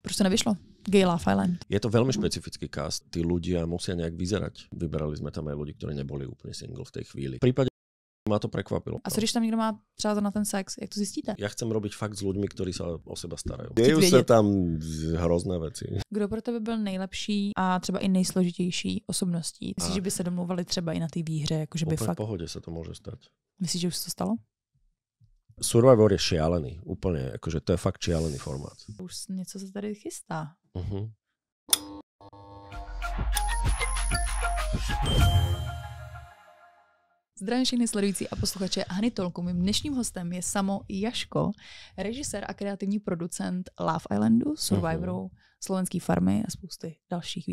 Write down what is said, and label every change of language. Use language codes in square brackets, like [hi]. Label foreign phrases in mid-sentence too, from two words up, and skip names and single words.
[cs] Proč to nevyšlo? Gay Love Island. [sk] Je to veľmi špecifický cast. Tí ľudia musia nejak vyzerať. Vyberali sme tam aj ľudí, ktorí neboli úplne single v tej chvíli. V prípade ma to prekvapilo. [cs] A co když tam někdo má třeba na ten sex? Jak to zjistíte? [sk] Ja chcem robiť fakt s ľuďmi, ktorí sa o seba starajú. Dejú sa tam hrozné veci. [cs] Kdo pro tebe byl nejlepší a třeba i nejsložitější osobností? Myslíš, že by se domluvali třeba i na té výhře? Jako, že by [sk] úplne fakt... v pohode sa to môže stať. [cs] Myslíš, že už se to stalo? [sk] Survivor je šialený. Úplne, akože to je fakt šialený formát. [cs] Už něco se tady chystá. Zdravím všechny sledující a posluchače Hany Talku. Mým dnešním hostem je Samo Jaško, režisér a kreativní producent Love Islandu, Survivoru, Slovenský farmy a spousty dalších.